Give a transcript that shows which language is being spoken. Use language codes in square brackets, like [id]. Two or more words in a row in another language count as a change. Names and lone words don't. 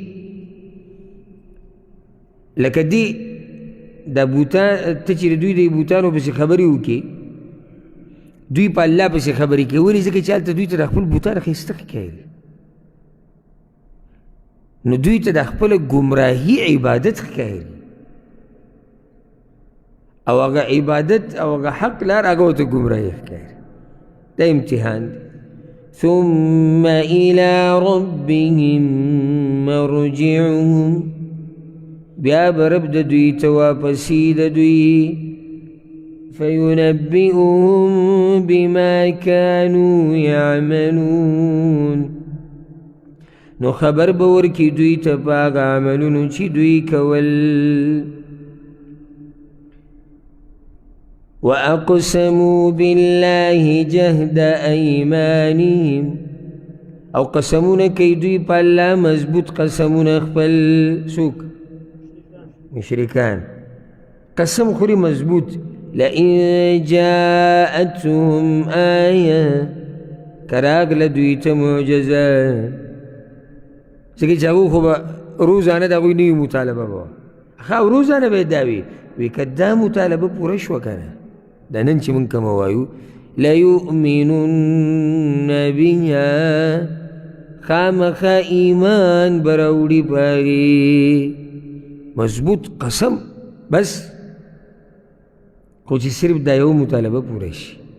[ps] لکه دی دا بوتان ته چې د دوی د بوتانو پسې خبرې وکړي دوی په الله پسې خبرې کوي ولې ځکه چې هلته دوی ته د خپل بوتان ښایسته ښکاري نو دوی ته د خپله ګمراهي عبادت ښکاري او هغه عبادت او هغه حق لار هغه ورته ګمراهي ښکاري دا امتحان دی [ar] ثم إلى ربهم مرجعهم [ps] بیا به رب د دوی ته واپسي د دوی [ar] فينبئهم بما كانوا يعملون [ps] نو خبر به ورکړي دوی ته په هغه عملونو چې دوی کول [ar] وأقسموا بالله جهد أيمانهم [ps] او قسمونه کوي دوی په الله مضبوط قسمونه خپل څوک مشرکان قسم خوري مضبوط [ar] لئن جاءتهم آية [ps] کراغله دوی ته معجزه ځکه چې هغوی خو به روزانه د هغوی نوي مطالبه به وه ښه روزانه به یې دا وي که دا مطالبه پوره شوه که نه دا نن چې مونږ کومه وایو [ar] لیؤمنن بها [ps] خامخا ایمان به راوړي په هغې مضبوط قسم بس خو چې صرف دا یو مطالبه پوره شي.